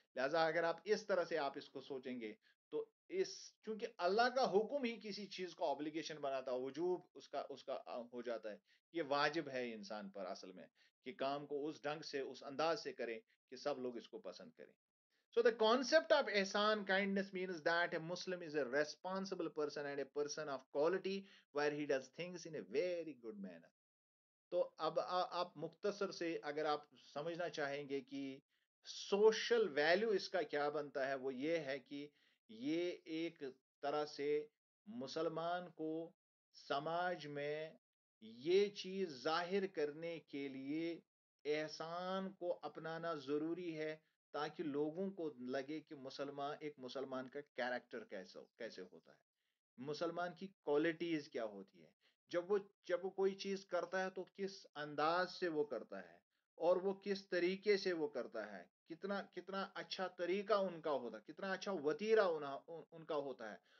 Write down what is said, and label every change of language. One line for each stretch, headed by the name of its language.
Urdu: لہذا اگر آپ اس طرح سے آپ اس کو سوچیں گے تو چونکہ اللہ کا حکم ہی کسی چیز کو obligation بناتا، وجوب اس کا ہو جاتا ہے. یہ واجب ہے انسان پر اصل میں کہ کام کو اس ڈھنگ سے اس انداز سے کریں کہ سب لوگ اس کو پسند کریں.
English: So the concept of ihsan kindness means that a Muslim is a responsible person and a person of quality where he does things in a very good manner.
Urdu: تو اب آپ مختصر سے اگر آپ سمجھنا چاہیں گے کہ سوشل ویلیو اس کا کیا بنتا ہے، وہ یہ ہے کہ یہ ایک طرح سے مسلمان کو سماج میں یہ چیز ظاہر کرنے کے لیے احسان کو اپنانا ضروری ہے تاکہ لوگوں کو لگے کہ ایک مسلمان کا کیریکٹر کیسے ہوتا ہے، مسلمان کی کوالٹیز کیا ہوتی ہے، جب وہ کوئی چیز کرتا ہے تو کس انداز سے وہ کرتا ہے اور وہ کس طریقے سے وہ کرتا ہے، کتنا اچھا طریقہ ان کا ہوتا ہے، کتنا اچھا وتیرہ ان کا ہوتا ہے.